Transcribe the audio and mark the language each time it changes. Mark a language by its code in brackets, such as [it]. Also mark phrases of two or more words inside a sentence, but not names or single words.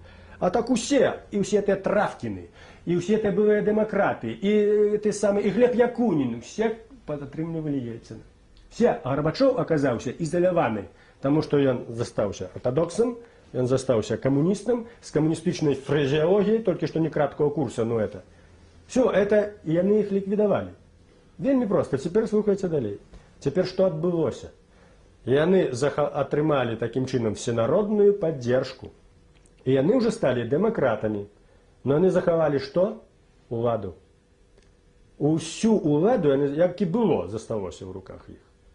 [be] А так усе, і ўсе тыя Травкіны, і ўсе тыя былыя дэмакраты, і Глеб Якунін, усе падтрымлівалі Ельцына. Все, а Гарбачоў аказаўся ізаляваны, таму што ён застаўся ортодоксам, ён застаўся камуністам, з камуністычнай фразеологіяй, толькі што [ru] не краткого курса, но это. [be] Все, это яны іх ліквідавалі. Вельмі проста, цяпер слухайце далей. Цяпер што адбылося? Яны атрымалі такім чынам [ru] всенародную паддержку. [be] І яны ўжо сталі дэмакратамі. Но яны захавалі што? Уладу. Усю уладу, як і было, засталося ў руках іх.